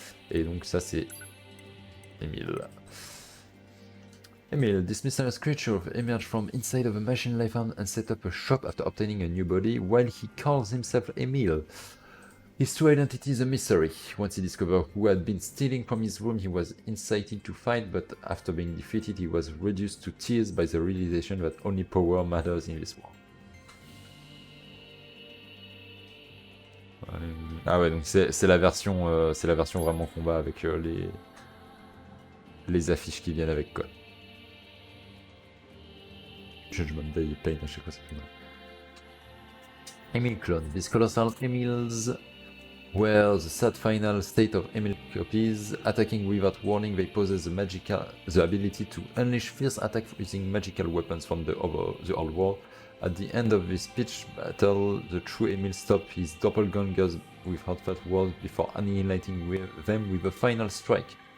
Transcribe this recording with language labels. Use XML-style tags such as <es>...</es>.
<fr>Et donc ça c'est Emile.</fr> <en>Emile, this mysterious creature emerged from inside of a machine life form and set up a shop after obtaining a new body, while he calls himself Emile. His true identity is a mystery. Once he discovered who had been stealing from his room, he was incited to fight, but after being defeated, he was reduced to tears by the realization that only power matters in this world.</en> <fr>Ah ouais, donc c'est la version vraiment combat avec les affiches qui viennent avec quoi. Judgment Day et Pain, à chaque fois ça fait mal.</fr> <en>Emile clone. These colossal Emiles were the sad final state of Emile copies. Attacking without warning, they possess the ability to unleash fierce attacks using magical weapons from the old world. At the end of this pitched battle, the true Emile stopped his doppelgangers with heartfelt words before annihilating them with a final strike.</en>